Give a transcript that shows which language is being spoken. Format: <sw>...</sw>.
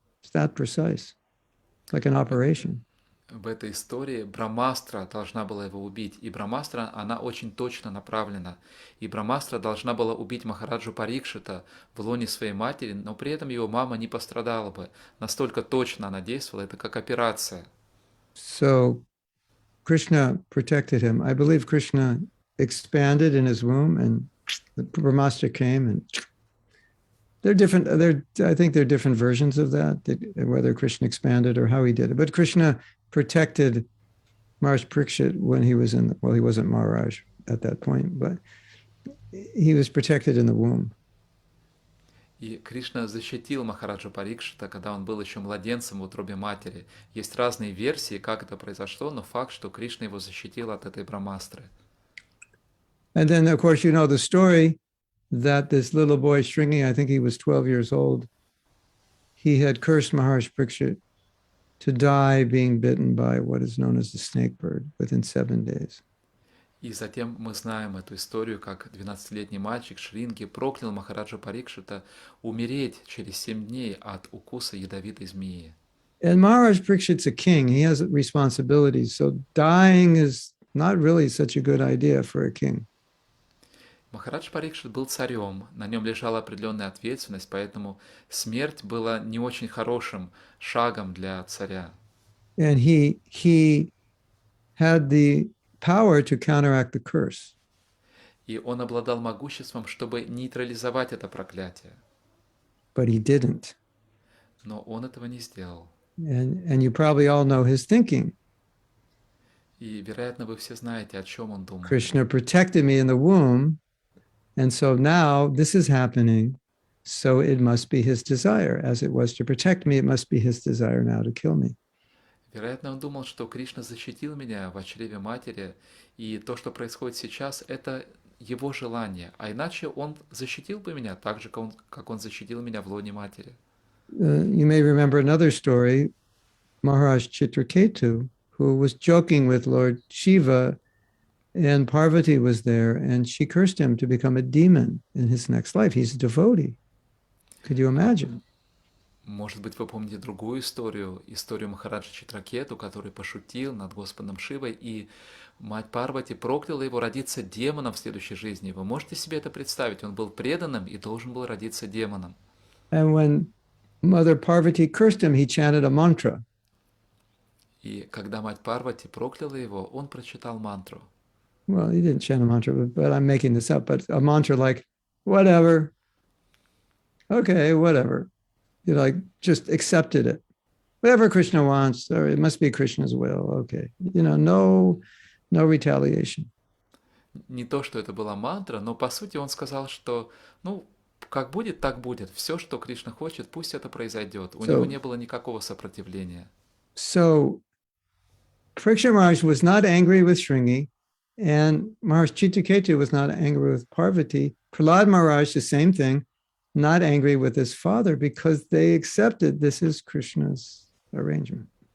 <en>It's that precise. It's like an operation.</en> <ru>В этой истории Брамастра должна была его убить, и Брамастра, она очень точно направлена. И Брамастра должна была убить Махараджу Парикшита в лоне своей матери, но при этом его мама не пострадала бы. Настолько точно она действовала, это как операция.</ru> <en>So Krishna protected him. I believe Krishna expanded in his womb, and the Brahmastra came, and they're different. I think there are different versions of that, whether Krishna expanded or how he did it. But Krishna protected Maharaj Parikshit when he was he wasn't Maharaj at that point, but he was protected in the womb.</en> <ru>И Кришна защитил Махараджа Парикшита, когда он был еще младенцем в утробе матери. Есть разные версии, как это произошло, но факт, что Кришна его защитил от этой Брамастры.</ru> <en>And then, of course, the story that this little boy shrinking, I think he was 12 years old, he had cursed Maharaj Parikshit to die being bitten by what is known as the snake bird within 7 days.</en> <ru>И затем мы знаем эту историю, как 12-летний мальчик Шринги проклял Махараджа Парикшита умереть через 7 дней от укуса ядовитой змеи.</ru> <en>And Maharaj Parikshit's a king. He has responsibilities. So dying is not really such a good idea for a king.</en> <ru>Махарадж Парикшит был царем, на нем лежала определенная ответственность, поэтому смерть была не очень хорошим шагом для царя.</ru> <en>And he had the power to counteract the curse.</en> <ru>И он обладал могуществом, чтобы нейтрализовать это проклятие.</ru> <en>But he didn't.</en> <ru>Но он этого не сделал.</ru> <en>And you probably all know his thinking.</en> <ru>И, вероятно, вы все знаете, о чем он думал.</ru> <en>Krishna protected me in the womb, and so now this is happening. So it must be his desire. As it was to protect me, it must be his desire now to kill me.</en> <ru>Вероятно, он думал, что Кришна защитил меня в чреве матери, и то, что происходит сейчас, это его желание. А иначе он защитил бы меня так же, как он защитил меня в лоне матери.</ru> <en>You may remember another story, Maharaj Chitraketu, who was joking with Lord Shiva, and Parvati was there, and she cursed him to become a demon in his next life. He's a devotee. Could you imagine?</en> <ru>Может быть, вы помните другую историю Махараджа Читракету, который пошутил над Господом Шивой, и мать Парвати прокляла его родиться демоном в следующей жизни. Вы можете себе это представить? Он был преданным и должен был родиться демоном.</ru> <en>And when Mother Parvati cursed him, he chanted a mantra.</en> <ru>И когда мать Парвати прокляла его, он прочитал мантру.</ru> <en>Well, he didn't chant a mantra, but I'm making this up, but a mantra like, whatever, okay, whatever. You like just accepted it. Whatever Krishna wants, or it must be Krishna's will. Okay. No retaliation.</en> <ru>Не то, что это была мантра, но по сути он сказал, что, как будет, так будет. Все, что Кришна хочет, пусть это произойдет. У него не было никакого сопротивления.</ru> <en>So, Parikshit Maharaj was not angry with Shringi, and Maharaj Chitraketu was not angry with Parvati. Prahlad Maharaj, the same thing, not angry with his father because they accepted this is Krishna's arrangement.</en>